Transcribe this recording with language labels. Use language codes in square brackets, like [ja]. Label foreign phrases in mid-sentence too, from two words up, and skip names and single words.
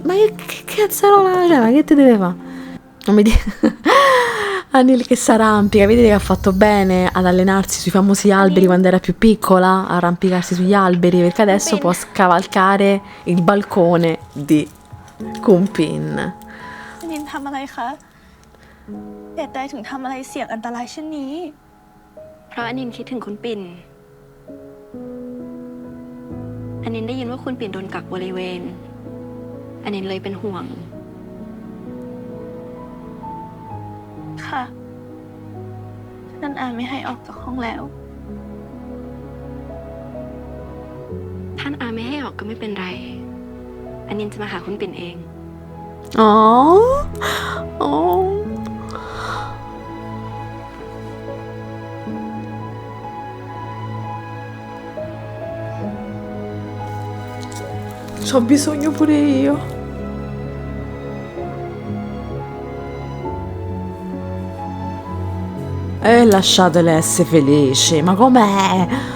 [it] Ma che cazzarola, cioè, ma che te deve fare? Non mi dire... Anil che si arrampica, vedete che ha fatto bene ad allenarsi sui famosi alberi quando era più piccola, arrampicarsi sugli alberi, perché adesso può scavalcare il balcone di Kumpin. [th] นินทำอะไรคะเหตุใดถึงทำอะไรเสี่ยงอันตรายเช่นนี้ เพราะอนินคิดถึงคุณปิ่นอนินได้ยินว่าคุณปิ่นโดนกักบริเวณอนินเลยเป็นห่วง ค่ะท่านอาไม่ให้ออกจากห้องแล้ว ท่านอาไม่ให้ออกก็ไม่เป็นไรอนินจะมาหาคุณปิ่นเอง Oh, oh. [it] C'ho bisogno pure io. E lasciatele essere felici, ma com'è?